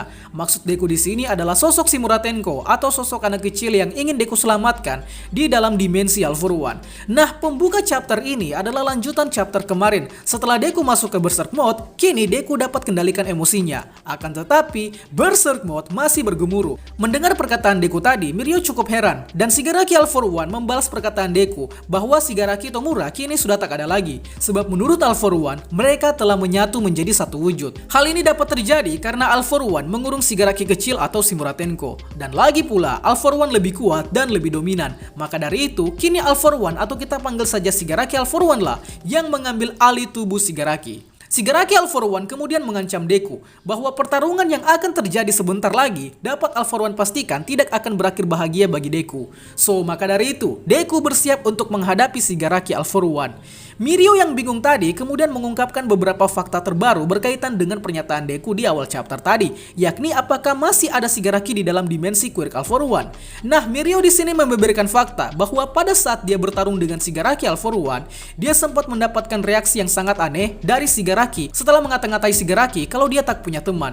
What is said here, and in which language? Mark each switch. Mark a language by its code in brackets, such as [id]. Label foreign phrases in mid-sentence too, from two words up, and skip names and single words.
[id] Maksud Deku di sini adalah sosok Shimura Tenko atau sosok anak kecil yang ingin Deku selamatkan di dalam dimensi All For One. Nah, pembuka chapter ini adalah lanjutan chapter kemarin. Setelah Deku masuk ke Berserk Mode, kini Deku dapat kendalikan emosinya. Akan tetapi, Berserk Mode masih bergemuruh. Mendengar perkataan Deku tadi, Mirio cukup heran dan Shigaraki All For One membalas perkataan Deku bahwa Shigaraki Tomura kini sudah tak ada lagi. Sebab menurut All For One, mereka telah menyatu menjadi satu wujud. Hal ini dapat terjadi karena All For One mengurung Shigaraki kecil atau Shimura Tenko. Dan lagi pula, All For One lebih kuat dan lebih dominan. Maka dari itu, kini All For One atau kita panggil saja Shigaraki All For One lah yang mengambil alih tubuh Shigaraki. Shigaraki All For One kemudian mengancam Deku bahwa pertarungan yang akan terjadi sebentar lagi dapat All For One pastikan tidak akan berakhir bahagia bagi Deku. So, maka dari itu, Deku bersiap untuk menghadapi Shigaraki All For One. Mirio yang bingung tadi kemudian mengungkapkan beberapa fakta terbaru berkaitan dengan pernyataan Deku di awal chapter tadi, yakni apakah masih ada Shigaraki di dalam dimensi quirk All For One. Nah, Mirio di sini membeberkan fakta bahwa pada saat dia bertarung dengan Shigaraki All For One, dia sempat mendapatkan reaksi yang sangat aneh dari Shigaraki setelah mengata-ngatai Shigaraki kalau dia tak punya teman.